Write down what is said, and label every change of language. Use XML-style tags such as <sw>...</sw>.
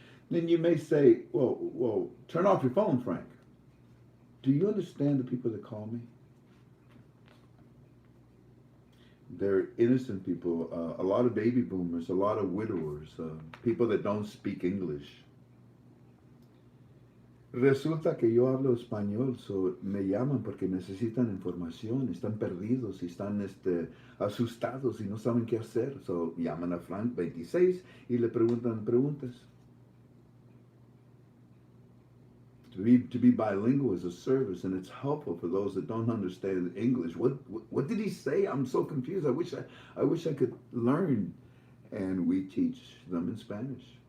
<en>Then you may say, well, turn off your phone, Frank. Do you understand the people that call me? They're innocent people, a lot of baby boomers, a lot of widowers, people that don't speak English.</en> <es>Resulta que yo hablo español, so me llaman porque necesitan información, están perdidos y están asustados y no saben qué hacer. So llaman a Frank 26 y le preguntan preguntas.</es> <en>To be bilingual is a service, and it's helpful for those that don't understand English. What did he say? I'm so confused. I wish I could learn, and we teach them in Spanish.</en>